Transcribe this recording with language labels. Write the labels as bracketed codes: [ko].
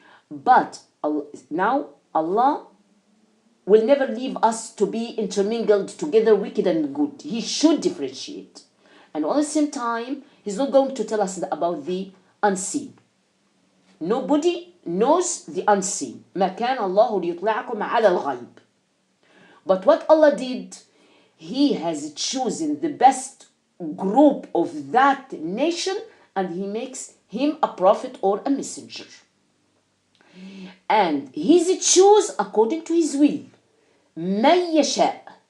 [en] But now Allah will never leave us to be intermingled together, wicked and good. He should differentiate. And at the same time, He's not going to tell us about the unseen. Nobody knows the unseen. [ar] ما كان الله ليطلعكم على الغيب. [en] But what Allah did, He has chosen the best group of that nation, and He makes him a prophet or a messenger. And He's choose according to His will. [ar] من يشاء.